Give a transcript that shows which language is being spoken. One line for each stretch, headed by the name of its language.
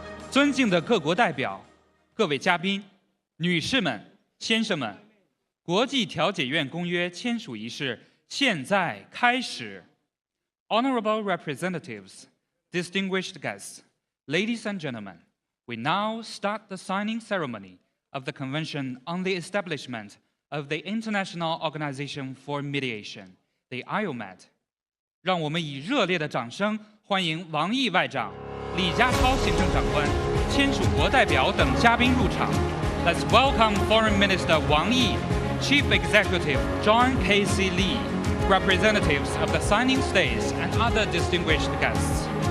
Chinese: 尊敬的各国代表、各位嘉宾、女士们、先生们，国际调解院公约签署仪式现在开始。
English: Honorable representatives, distinguished guests, ladies and gentlemen, we now start the signing ceremony of the Convention on the Establishment of the International Organization for Mediation, the IOMed.
Chinese: 让我们以热烈的掌声欢迎王毅外长、李家超行政长官、签署国代表等嘉宾入场。
English: Let's welcome Foreign Minister Wang Yi, Chief Executive John Casey Lee, representatives of the signing states and other distinguished guests.